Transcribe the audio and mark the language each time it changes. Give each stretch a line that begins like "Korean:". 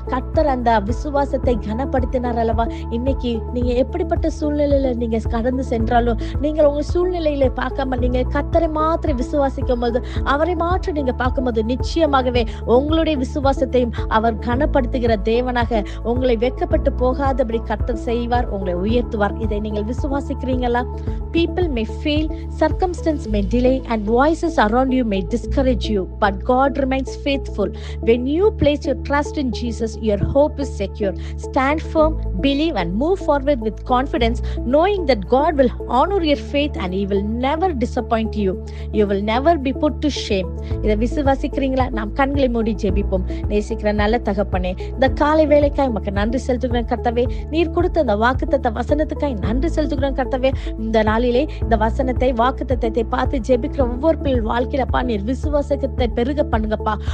Tamil: கர்த்தர் அந்த விசுவாசத்தை கனப்படுத்தினார் அல்லவா? இன்னைக்கு நீங்க எப்படிப்பட்ட சூழ்நிலையில நீங்க கடந்து சென்றாலும் நீங்கள் உங்க சூழ்நிலையில பார்க்காம நீங்க கர்த்தரை மாத்திரம் விசுவாசிக்கும் போது, அவரை மாற்றம் நீங்க பார்க்கும்போது நிச்சயமாகவே உங்களுடைய விசுவாசத்தையும் அவர் கனப்படுத்துகிற தேவனாக உங்களை வெட்கப்பட்டு போகாதபடி கர்த்தர் செய்வார், உங்களை உயர்த்துவார். இதை நீங்கள் விசுவாசிக்கிறீங்களா?
English: People may fail, circumstances may delay, and voices around you may discourage you, but God remains faithful. When you place your trust in Jesus, your hope is secure. Stand firm, believe, and move forward with confidence, knowing that God will honor your faith and He will never disappoint you. You will never be put to shame.
Tamil: இதை விசுவாசிக்கிறீங்களா? நாம் கண்களை மூடி ஜெபிப்போம். நேசிக்கிற நல்ல தகப்பனே, இந்த காலை வேளைக்காய் உமக்கு நன்றி செலுத்துகிறேன் கர்த்தாவே. நீர் கொடுத்த இந்த வாக்குத்தத்த வசனத்துக்காய் நன்றி செலுத்துகிறேன் கர்த்தாவே. இந்த நாளிலே இந்த வசனத்தை வாக்குத்தத்தத்தை பார்த்து ஜெபிக்கிற ஒவ்வொரு பிள்ளைகள் வாழ்க்கையிலப்பா நீர் விசுவாசத்தை பெருக பண்ணுங்கப்பா.